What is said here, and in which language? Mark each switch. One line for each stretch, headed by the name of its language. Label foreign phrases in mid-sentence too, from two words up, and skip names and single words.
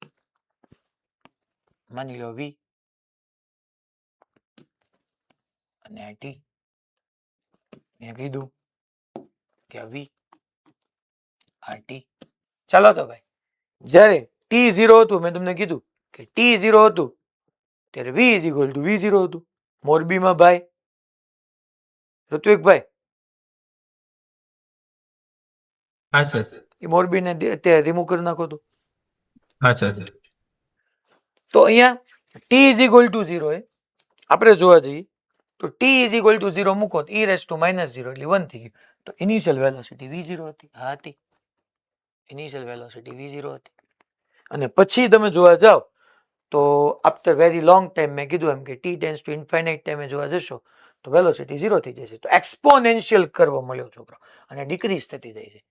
Gujarati: માની લો v અને આ t મેં કીધું કે આ v આ t. ચાલો તો ભાઈ જ્યારે t0 હતું મેં તમને કીધું કે t0 હતું ત્યારે v
English: is equal to
Gujarati: v0 હતું મોરબીમાં ભાઈ ઋત્વિકભાઈ હા સર. એ મોરબીને અત્યારે રિમૂવ કરી નાખો તો હા સર. તો અહીંયા t
English: is equal to
Gujarati: 0 એ આપણે જોવા જઈએ તો t
English: is equal to
Gujarati: 0 મૂકો તો e
English: raised to
Gujarati: -0 એટલે 1 થઈ ગયું. તો
English: initial velocity
Gujarati: v0 હતી હા હતી
English: initial velocity
Gujarati: v0 હતી અને પછી તમે જોવા જાઓ તો
English: after very long time
Gujarati: મેં કીધું એમ કે t
English: tends to infinite
Gujarati: ટાઈમે જોવા જશો તો વેલોસિટી 0 થઈ જશે. તો
English: exponential curve
Gujarati: મળ્યો છોકરો અને ડિક્રીઝ થતી જાય છે.